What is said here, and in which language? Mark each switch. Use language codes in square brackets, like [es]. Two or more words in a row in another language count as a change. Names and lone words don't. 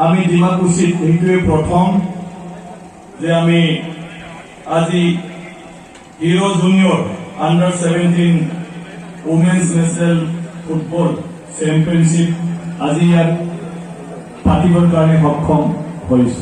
[as] ডিমাকুছিত এইটোৱে প্ৰথম যে আমি আজি হিৰো জুনিয়ৰ আণ্ডাৰ 17 वुमेन्स नेशनल फुटबॉल चैंपियनशिप आज ইয়াত পাতিবৰ কাৰণ সক্ষম হৈছু।